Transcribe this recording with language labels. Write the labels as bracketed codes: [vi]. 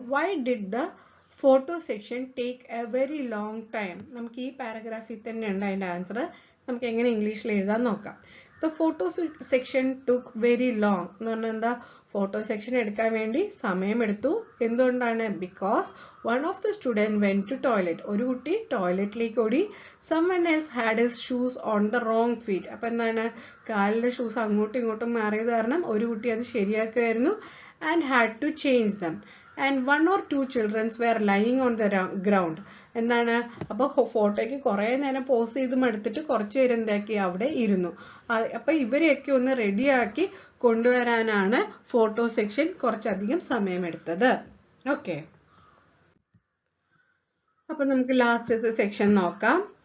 [en] Why did the photo section take a very long time? [ml] നമുക്ക് ഈ പാരഗ്രാഫിൽ തന്നെ ഉണ്ട് അതിന്റെ ആൻസർ. നമുക്ക് എങ്ങനെ ഇംഗ്ലീഷിൽ എഴുതാൻ നോക്കാം. [en] the photo section took very long [ml] എന്ന് പറഞ്ഞാൽ എന്താ, ഫോട്ടോ സെക്ഷൻ എടുക്കാൻ വേണ്ടി സമയമെടുത്തു. എന്തുകൊണ്ടാണ്? [en] Because one of the student went to toilet. [ml] ഒരു കുട്ടി ടോയ്ലറ്റിലേക്ക് ഓടി. [en] someone else had his shoes on the wrong feet. [ml] അപ്പൊ എന്താണ്, കാലിലെ ഷൂസ് അങ്ങോട്ടും ഇങ്ങോട്ടും മാറിയത് കാരണം ഒരു കുട്ടി അത് ശരിയാക്കുമായിരുന്നു. [en] and had to change them. and one or two children were lying on the ground. [ml] എന്താണ്, അപ്പൊ ഫോട്ടോയ്ക്ക് കുറെ നേരം പോസ് ചെയ്ത് മടുത്തിട്ട് കുറച്ച് പേര് എന്താക്കി അവിടെ ഇരുന്നു. അപ്പൊ ഇവരെയൊക്കെ ഒന്ന് റെഡിയാക്കി കൊണ്ടുവരാനാണ് ഫോട്ടോ സെക്ഷൻ കുറച്ചധികം സമയമെടുത്തത്. ഓക്കെ, അപ്പൊ നമുക്ക് ലാസ്റ്റത്തെ സെക്ഷൻ നോക്കാം.